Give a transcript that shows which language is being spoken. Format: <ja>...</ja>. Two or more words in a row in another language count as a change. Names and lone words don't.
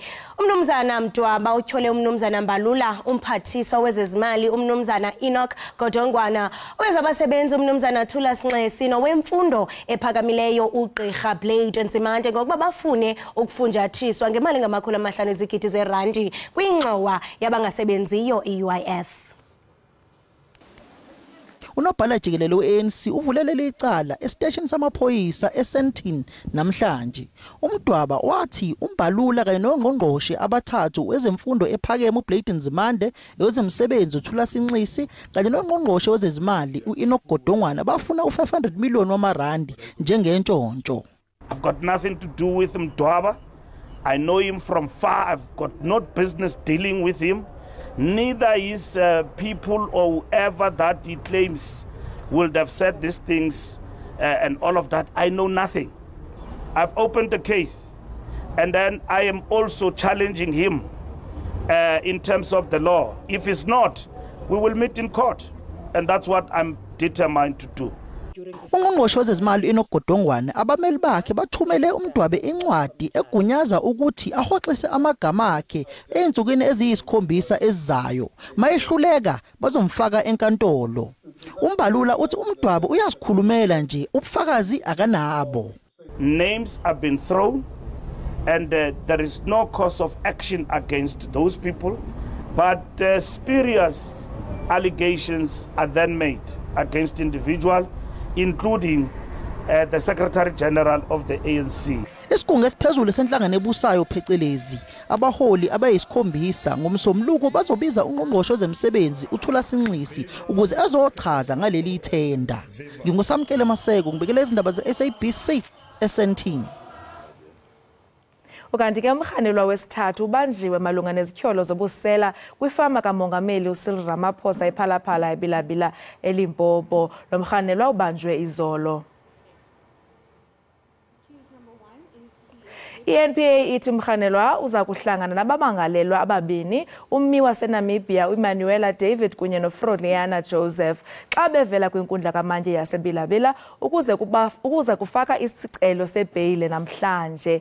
<xh>Umnumzana Mdwaba utyhole umnumzana Mbalula umphathiswa wezezimali umnumzana Enoch Godongwana owezabasebenzi umnumzana Thula Sinxesi nowemfundo ephakamileyo uGqirha Blade Nzimande ngokuba bafune ukufunjathiswa ngemali ngama500 ezigidi zerandi kwingxowa yabangasebenziyo iUIF.</xh> <zu>Unobhala Jikelele we-ANC uvulelele icala esiteshini samaphoyisa eSentin namhlanje. Umdwaba wathi uMbalula kanye nongqongqoshe abathathu wezemfundo ephakeme uBlade Nzimande yozemsebenzi uThula Sinxesi kanye nongqongqoshe wezezimali uEnoch Godongwana bafuna u500 million wamarandi njengentshontsho.</zu> <en>I've got nothing to do with Mdwaba. I know him from far. I've got no business dealing with him. Neither his people or whoever that he claims would have said these things and all of that. I know nothing. I've opened the case. And then I am also challenging him in terms of the law. If it's not, we will meet in court. And that's what I'm determined to do.</en> <zu>Ungqongqoshe wezezimali Enoch Godongwana abameli bakhe bathumele uMdwabe incwadi egunyaza ukuthi ahoxise amagama akhe einzukweni eziyisikhombisa ezizayo mayehluleka bazomfaka enkantolo. Umbalula uthi uMdwabe uyasikhulumela nje ubufakazi akanabo.</zu> <en>Names have been thrown and there is no cause of action against those people, but spurious allegations are then made against individuals, including the Secretary General of the ANC.</en> <zu>Isigungu esiphezulu senhlangano ebusayo phecelezi abaholi abayisikhombisa ngomsomluko bazobiza ungqongqoshe wezemsebenzi uThula Sinxesi ukuze azochaza ngaleli ithenda. Ngingusamkele Maseko ngibekele izindaba zeSABC eSentin.</zu> <xh>Ukanti ke umrhanelwa wesithathu ubanjiwe malunga nezityholo zobusela kwifama kamongameli uCyril Ramaphosa ePhalaphala eBilabila eLimpopo. Lo mrhanelwa ubanjwe izolo. I-NPA ithi umrhanelwa uza kuhlangana nabamangalelwa ababini, ummi waseNamibia uManuela David kunye noFroliana Joseph xa bevela kwinkundla kamantyi yaseBilabila ukuze kufaka isicelo sebheyile namhlanje.</xh>